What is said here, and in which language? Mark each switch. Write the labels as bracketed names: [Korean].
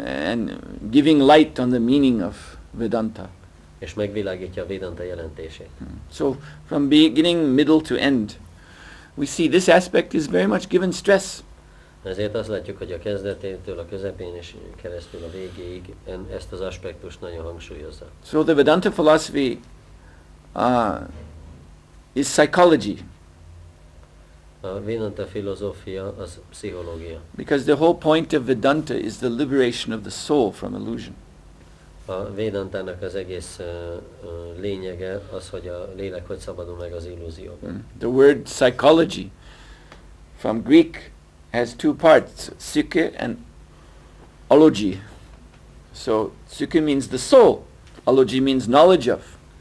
[English] And giving light on the meaning of Vedanta. [Hungarian] És megvilágítja a Vedanta jelentését. [English] So from beginning, middle to end, we see this aspect is very much given stress. [Hungarian] Ezért azt látjuk, hogy a kezdetétől a közepén és keresztül a végéig ezt az aspektust nagyon hangsúlyozza. [English] So the Vedanta philosophy is psychology. [Hungarian] A Vedanta filozófia az pszichológia. [English] Because the whole point of Vedanta is the liberation of the soul from illusion. [Hungarian] A Vedantának az egész lényege az, hogy a lélek hogy szabadul meg az illúzióban. [English] The word psychology from Greek has two parts, psyche and ology. So psyche means the soul, ology means knowledge of.